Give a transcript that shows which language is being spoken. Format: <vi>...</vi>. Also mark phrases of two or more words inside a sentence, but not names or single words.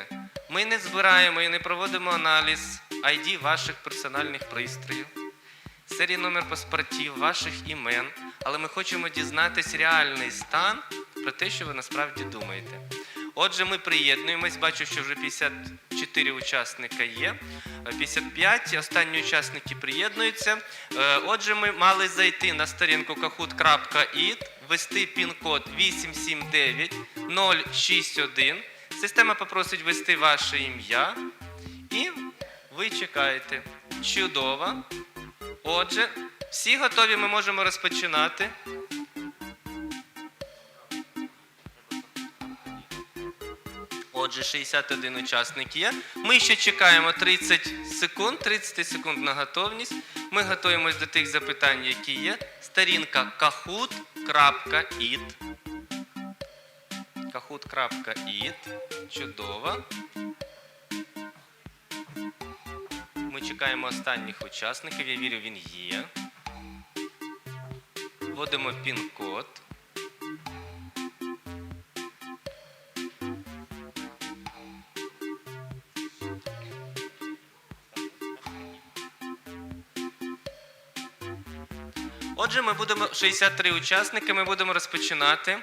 <uk>Ми не збираємо і не проводимо аналіз ID ваших персональних пристроїв, серії номер паспортів, ваших імен, але ми хочемо дізнатись реальний стан про те, що ви насправді думаєте. Отже, ми приєднуємось, бачу, що вже 54 учасника є, 55, останні учасники приєднуються. Отже, ми мали зайти на сторінку kahoot.it, ввести пін-код 879061. Система попросить ввести ваше ім'я і ви чекаєте. Чудово. Отже, всі готові, ми можемо розпочинати. Отже, 61 учасник є. Ми ще чекаємо 30 секунд, 30 секунд на готовність. Ми готуємось до тих запитань, які є. Сторінка kahoot.it. kahoot.it. Чудово. Ми чекаємо останніх учасників. Я вірю, він є. Вводимо пін-код. Отже, ми будемо 63 учасники, ми будемо розпочинати.</uk>